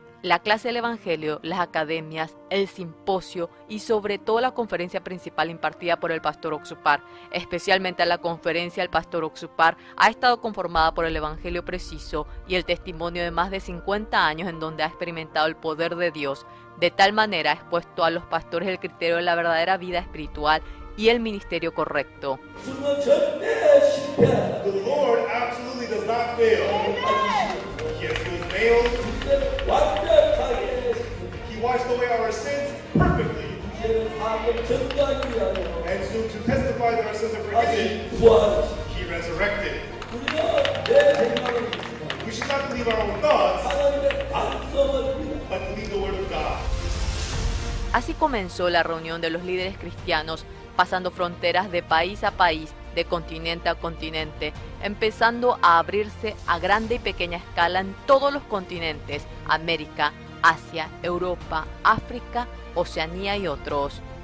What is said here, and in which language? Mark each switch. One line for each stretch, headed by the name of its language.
Spanish: La clase del Evangelio, las academias, el simposio y sobre todo la conferencia principal impartida por el pastor Oxupar, especialmente la conferencia del pastor Oxupar, ha estado conformada por el Evangelio preciso y el testimonio de más de 50 años en donde ha experimentado el poder de Dios. De tal manera ha expuesto a los pastores el criterio de la verdadera vida espiritual y el ministerio correcto.
English: The Lord absolutely does not fail. Yes, he was nailed. He washed away our sins perfectly. And so to testify that our sins are forgiven, he resurrected. We should not believe our own thoughts, but believe the word of God.
Spanish: Así comenzó la reunión de los líderes cristianos, pasando fronteras de país a país, de continente a continente, empezando a abrirse a grande y pequeña escala en todos los continentes: América, Asia, Europa, África, Oceanía y otros.